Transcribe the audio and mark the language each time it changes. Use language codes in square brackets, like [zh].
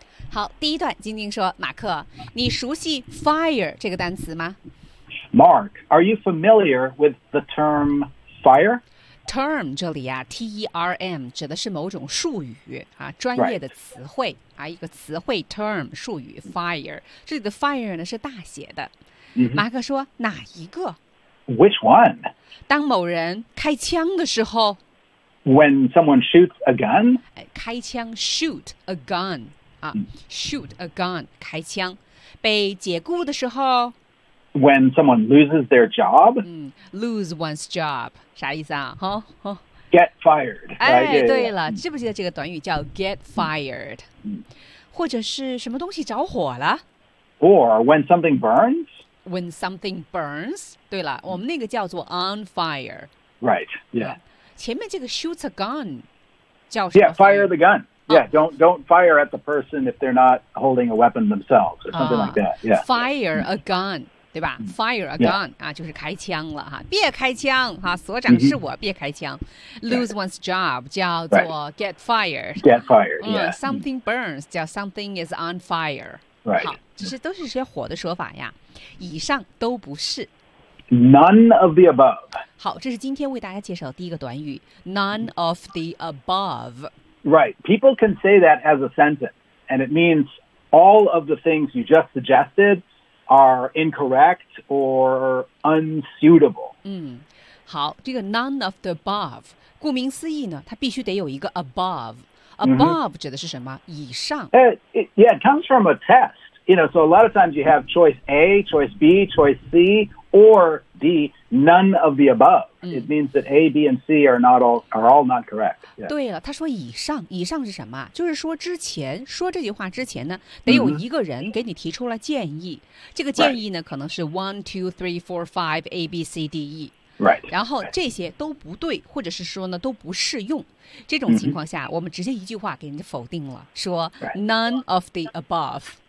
[zh] 好，第一段，晶晶说，马克，你熟悉 fire 这个单词吗？ [en] Mark, are you familiar with the term fire? [zh] Term 这里啊 ,T-E-R-M, 指的是某种术语啊专业的词汇、 [en] right. [zh] 啊一个词汇 term, 术语 ,fire. 这里的 fire 呢是大写的。 Mm-hmm. 马克说哪一个 [en] ?Which one? [zh] 当某人开枪的时候 [en] ?When someone shoots a gun? [zh] 开枪 [en] ,shoot a gun, 啊、mm-hmm. ,shoot a gun, 开枪。 [zh] 被解雇的时候 [en] When someone loses their job,、 lose one's job, [zh] 啥意思啊、 [en] huh? Get fired. 哎、 right? yeah, [zh] 对了、 [en] yeah. [zh] 记不记得这个短语叫 [en] get fired?、 [zh] 或者是什么东西着火了 [en] Or when something burns? When something burns, [zh] 对了、我们那个叫做 [en] on fire. Right, yeah. [zh] 前面这个 shoots a gun 叫 [en] Yeah, fire the gun. Yeah, don't fire at the person if they're not holding a weapon themselves or something like that. Yeah, fire a gun, [zh] 对吧 [en] ？Fire a gun、 yeah. [zh] 啊，就是开枪了哈，别开枪哈，所长是我， mm-hmm. 别开枪。 [en] Lose one's job [zh] 叫做 [en] get fired. Get fired. Yeah. Something burns [zh] 叫 [en] something is on fire. Right. [zh] 好，这些都是些火的说法呀。以上都不是。 [en] None of the above. [zh] 好，这是今天为大家介绍的第一个短语 ， [en] none of the above. Right. People can say that as a sentence, and it means all of the things you just suggested are incorrect or unsuitable. [zh] 好，这个 [en] none of the above, [zh] 顾名思义呢，它必须得有一个 above. Above、 mm-hmm. 指的是什么？以上。 [en] Yeah, it comes from a test. You know, so a lot of times you have choice A, choice B, choice C, or D, none of the above. It means that A, B, and C are all not correct.、Yeah. [zh] 对了，他说以上是什么？就是说之前说这句话之前呢，得有一个人给你提出了建议。 Mm-hmm. 这个建议呢、 [en] right. [zh] 可能是 1, 2, 3, 4, 5, A, B, C, D, E。 [en] Right. [zh] 然后这些都不对，或者是说呢都不适用。这种情况下、 mm-hmm. 我们直接一句话给人家否定了，说、right. [en] none of the above、